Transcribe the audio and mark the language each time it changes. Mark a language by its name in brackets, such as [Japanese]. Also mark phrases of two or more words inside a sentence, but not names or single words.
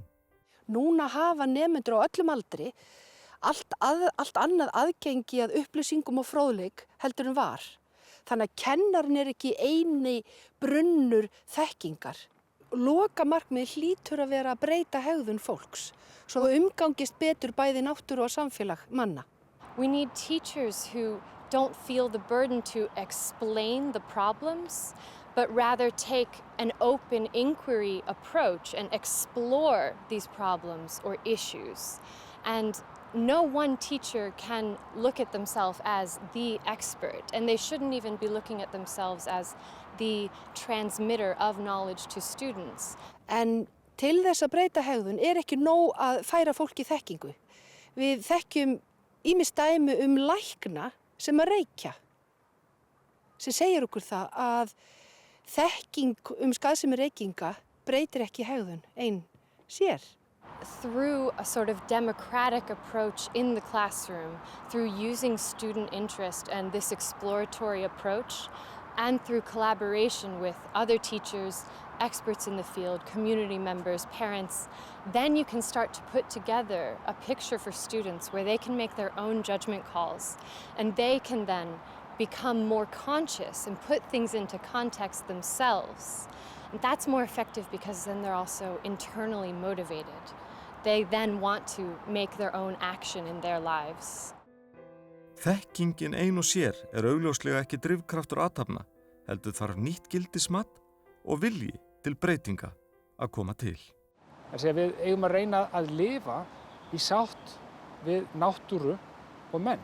[Icelandic] Núna hafa nemendur á öllum aldri allt annað aðgengi að upplýsingum og fróðleik heldur en var. Þannig að kennarinn ekki eini brunnur þekkingar. Lokamarkmið hlýtur að vera að breyta hegðun fólks, svo umgangist betur bæði náttúru og samfélag manna. [English] We need teachers who don't feel the burden to explain the problems, but rather take an open inquiry approach and explore these problems or issues. And no one teacher can look at themselves as the expert, and they shouldn't even be looking at themselves as the transmitter of knowledge to students. [Icelandic] En til þess að breyta hegðun ekki nóg að færa fólki þekkingu. Við þekkjum ýmis dæmi lækna sem að reykja, sem segir okkur það að þekking skaðsemi reykinga breytir ekki hegðun ein sér. [English] Through a sort of democratic approach in the classroom, through using student interest and this exploratory approach, and through collaboration with other teachers, experts in the field, community members, parents, then you can start to put together a picture for students where they can make their own judgment calls, and they can then become more conscious and put things into context themselves. And that's more effective because then they're also internally motivated. They then want to make their own action in their lives. [Icelandic] Þekkingin ein og sér augljóslega ekki drifkraftur athafna, heldur þarf nýtt gildismat og vilji til breytinga að koma til. Við eigum að reyna að lifa í sátt við náttúru og menn.